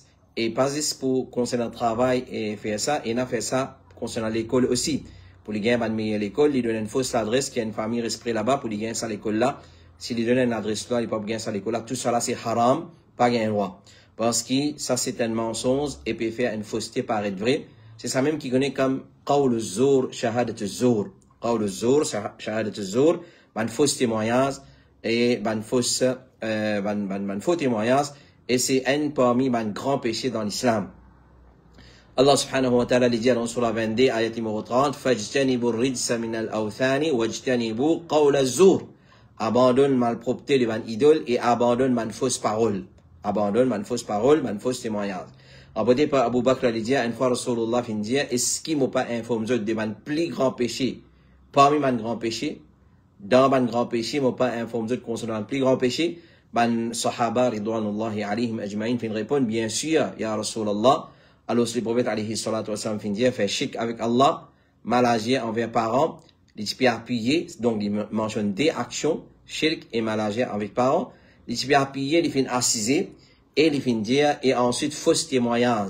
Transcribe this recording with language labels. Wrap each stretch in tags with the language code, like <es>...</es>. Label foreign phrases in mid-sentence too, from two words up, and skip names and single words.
<fr>Et pas juste pour concernant le travail et faire ça, il a fait ça concernant l'école aussi. Pour les gagner à l'école, il donne une fausse adresse, qu'il y a une famille respect là-bas, pour les gagner à l'école là. S'il donne une adresse là, il peut pas gagner ça à l'école là. Tout ça là, c'est haram, pas gagner droit. Parce que ça, c'est un mensonge et peut faire une fausseté paraître vrai. C'est ça même qui connaît comme</fr> <ar>قول الزور، شهادة الزور. قول الزور، شهادة الزور,</ar> <fr>ban faux témoignage et ban faux témoignage. Et c'est un parmi ban grand péché dans l'islam.</fr> <ar>الله سبحانه وتعالى</ar> <fr>dit dans Surah 22, ayat numéro 30,</fr> <ar>فاجتنبوا الرجس من الأوثان واجتنبوا قول الزور.</ar> <fr>Abandonne malpropreté de man idole et abandonne man fausse parole. Abandonne man fausse parole, man fausse témoignage. Rapporté par Abu Bakr al dit, une fois Rasulullah fin dire, est-ce qu'il m'a pas informé de man plus grand péché, parmi man grand péché, dans man grand péché, m'a pas informé de concernant man plus grand péché, man</fr> <ar>صحابة رضوان الله عليهم أجمعين</ar> <fr>fin répondre, bien sûr,</fr> <ar>يا رسول الله,</ar> <fr>alors le prophète</fr> <ar>عليه الصلاة وسلم</ar> <fr>fin dire, fait shirk avec Allah, mal agir envers parents, les types appuyés, donc il mentionne des actions, shirk et malagé avec parents, les types appuyés, ils finissent assiser, et ils finissent dire, et ensuite fausse témoignage.</fr>